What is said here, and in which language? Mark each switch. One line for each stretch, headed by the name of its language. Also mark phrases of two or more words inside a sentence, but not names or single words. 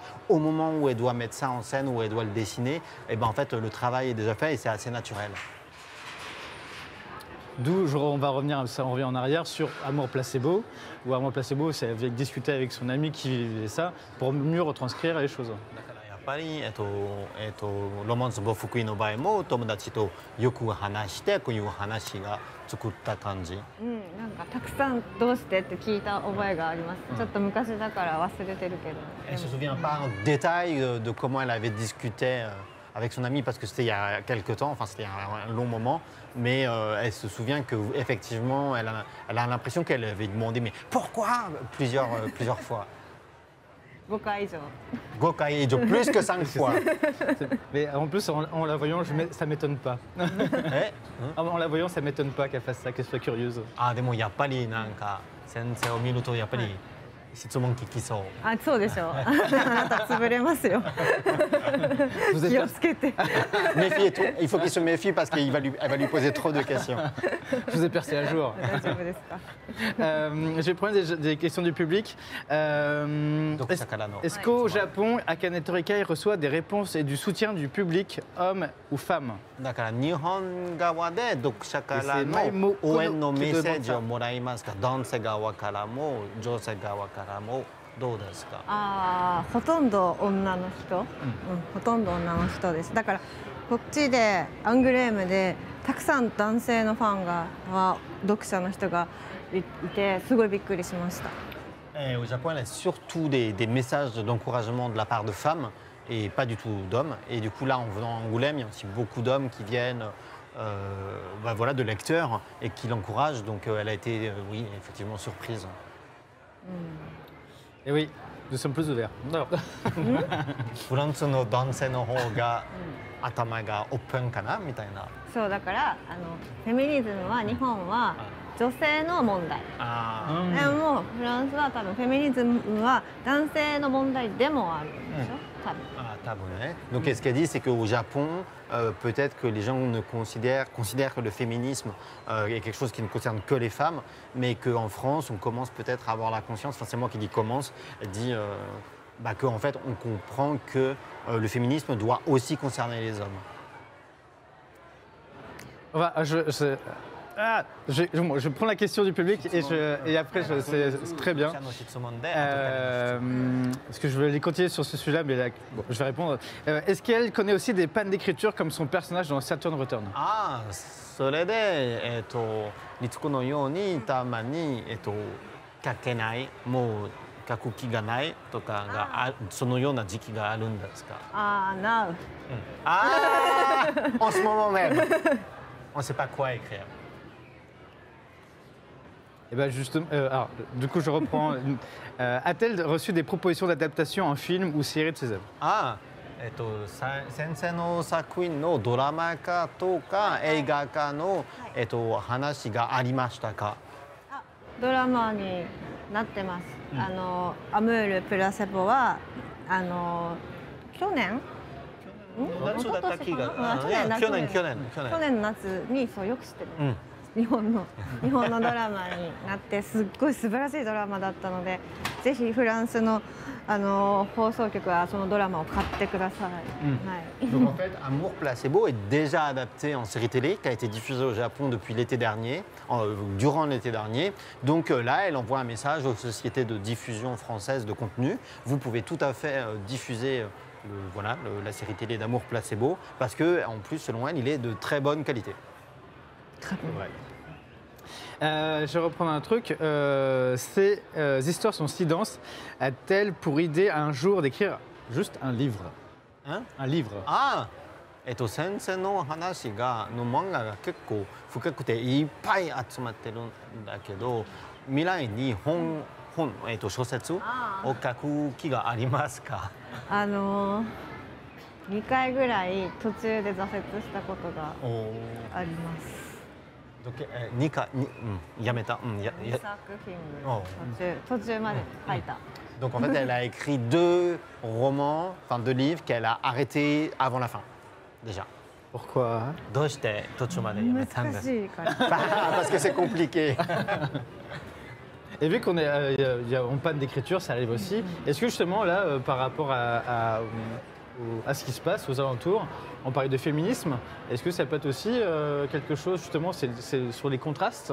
French: Au moment où elle doit mettre ça en scène, où elle doit le dessiner, et ben en fait, le travail est déjà fait et c'est assez naturel. D'où on va revenir, on revient en arrière sur Amour Placebo, où Amour Placebo, c'est discuter avec son ami qui vivait ça pour mieux retranscrire les choses.
Japanese: ぱり、ロマンスボ福井の場合も友達とよく話してこういう話が作った感じ。なんかたくさんどうしてって聞いた覚えがあります。ちょっと昔だから忘れてるけど。
French: Elle se souvient pas en détail de comment elle avait discuté avec son ami parce que c'était il y a quelque temps, enfin c'était un long moment, mais elle se souvient qu'effectivement elle a l'impression qu'elle avait demandé mais pourquoi plusieurs fois.
Japanese: 5 回以上。 5回以上,
French: plus que 5 fois. Mais en plus, en la voyant, ça m'étonne pas. En la voyant, ça m'étonne pas qu'elle fasse ça, qu'elle soit curieuse.
Japanese: でもやっぱりなんか先生を見るとやっぱり質問聞きそう。そうでしょう。あなた潰れますよ。気をつけて。
French: Méfiez-toi. Il faut qu'il se méfie parce qu'elle va lui poser trop de questions. Je vous ai percé à jour.
Japanese: 大丈夫ですか。
French: Je vais prendre des questions du public. Est-ce qu'au Japon, Akane Torikai reçoit des réponses et du soutien du public, hommes ou femmes?
Japanese: だから日本側で読者からの応援のメッセージをもらいますか、男性側からも女性側からもどうですか？ほとんど女の人、ほとんど女の人です。だからこっちでアングレームでたくさん男性のファン読者の人がいてすごいびっくりしました。
French: Au Japon, il y a surtout des messages d'encouragement de la part de femmes et pas du tout d'hommes. Et du coup, là, en venant à Angoulême, il y a aussi beaucoup d'hommes qui viennent, voilà, de lecteurs et qui l'encouragent. Donc, elle a été, oui, effectivement surprise. Et oui, nous sommes plus ouverts.
Japanese: フランスの男性の方が頭がオープンかなみたいな。そうだからフェミニズムは日本は女性の問題。でもフランスは多分フェミニズムは男性の問題でもあるんでしょ。多分。
French: Donc, ce qu'elle dit, c'est qu'au Japon, peut-être que les gens considèrent que le féminisme est quelque chose qui ne concerne que les femmes, mais qu'en France, on commence peut-être à avoir la conscience, enfin c'est moi qui dis commence, elle dit qu'en fait, on comprend que le féminisme doit aussi concerner les hommes. Je prends la question du public et après, c'est très bien. Parce que je vais aller continuer sur ce sujet-là, mais là, bon, je vais répondre. Est-ce qu'elle connaît aussi des pannes d'écriture comme son personnage dans Saturn Return?
Japanese: それで、律子のようにたまに、書けない、もう書く気がないとかがそのような時期があるんですか？
French: Now. En ce moment même. On ne sait pas quoi écrire. Et ben justement, alors, du coup, je reprends. A-t-elle reçu des propositions d'adaptation en film ou série de ses œuvres?
Japanese: 先生の作品のドラマ化とか映画化の、話がありましたか？ドラマになってます。アムールプラセボは去年？夏だった気が。去年の夏にそうよく知ってる。日本のドラマになってすっごい素晴らしいドラマだったので、ぜひフランスの放送局はそのドラマを買ってください。
French: Donc en fait, Amour Placebo est déjà adapté en série télé qui a été diffusée au Japon depuis l'été dernier, durant l'été dernier. Donc là, elle envoie un message aux sociétés de diffusion françaises de contenu. Vous pouvez tout à fait diffuser la série télé d'Amour Placebo parce que en plus, selon elle, il est de très bonne qualité. Très bon. Ouais. Je vais reprendre un truc. Ces histoires sont si denses. A-t-elle pour idée un jour d'écrire juste un livre? Un livre.
Japanese: 先生の話の漫画が結構深くていっぱい集まってるんだけど、未来に小説を書く気がありますか？2回ぐらい途中で挫折したことがあります。 2回、やめた。 2作品途中まで書いた。
French: Donc en fait, elle a écrit 2 romans, enfin 2 livres qu'elle a arrêtés avant la fin, déjà. Pourquoi?
Japanese: どうして途中までやめたんですか？難しいから。
French: Parce que c'est compliqué. Et vu qu'on est en panne d'écriture, ça arrive aussi. Est-ce que justement là, par rapport à ce qui se passe aux alentours, on parlait de féminisme, est-ce que ça peut être aussi quelque chose, justement, c'est sur les contrastes?